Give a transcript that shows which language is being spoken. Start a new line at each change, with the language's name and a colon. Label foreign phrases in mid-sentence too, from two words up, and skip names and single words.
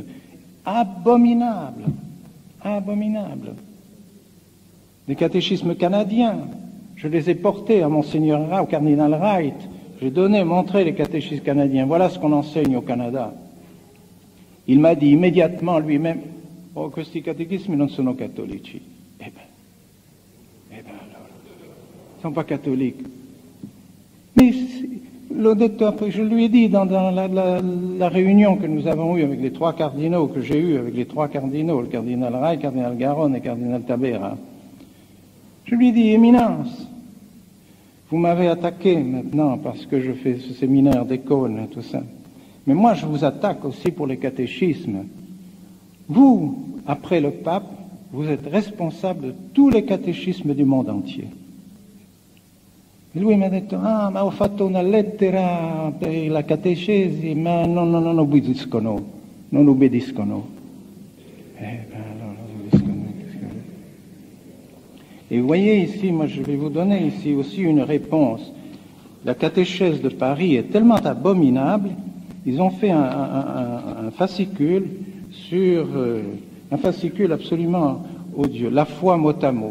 French: Abominables. Les catéchismes canadiens, je les ai portés à Monseigneur au cardinal Wright. J'ai montré les catéchismes canadiens. Voilà ce qu'on enseigne au Canada. Il m'a dit immédiatement lui-même,
Italian: oh, questi catechismi non sono cattolici.
French: Ils ne sont pas catholiques. Mais
Italian: l'ho detto
French: après, je lui ai dit dans la réunion que nous avons eue avec les trois cardinaux, que j'ai eue avec les trois cardinaux, le cardinal Ray, le cardinal Garonne et le cardinal Tabera. Je lui ai dit, Éminence, vous m'avez attaqué maintenant parce que je fais ce séminaire d'Écône et tout ça. Mais moi, je vous attaque aussi pour les catéchismes. Vous, après le pape, vous êtes responsable de tous les catéchismes du monde entier.
Italian: E lui mi ha detto, ma ho fatto una lettera per la catechesi, ma non obbediscono. Allora,
French: et vous voyez ici, moi je vais vous donner ici aussi une réponse. La catéchèse de Paris est tellement abominable, ils ont fait un fascicule un fascicule absolument odieux, la foi mot à mot.